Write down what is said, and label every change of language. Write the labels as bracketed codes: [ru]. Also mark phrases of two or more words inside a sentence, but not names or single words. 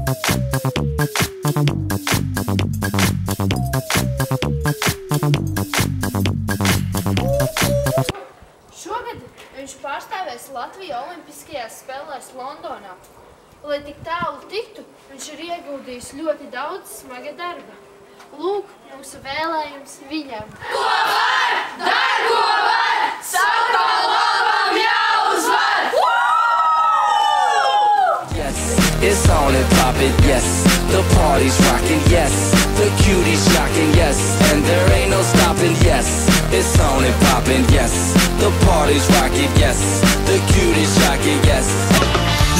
[lv] Šogad viņš pārstāvēs Latviju olimpiskajās spēlēs Londonā. Lai tik tālu tiktu, viņš ir ieguldījis ļoti daudz smaga darba. Lūk, mūsu vēlējums viņam. Ko var? Dar, ko var! Savu labam jāuzvar! [en] Yes, it's on and poppin', yes. The party's rockin', yes. The cuties shockin', yes. And there ain't no stoppin', yes. It's on and poppin', yes. The party's rockin', yes. The cuties shockin', yes.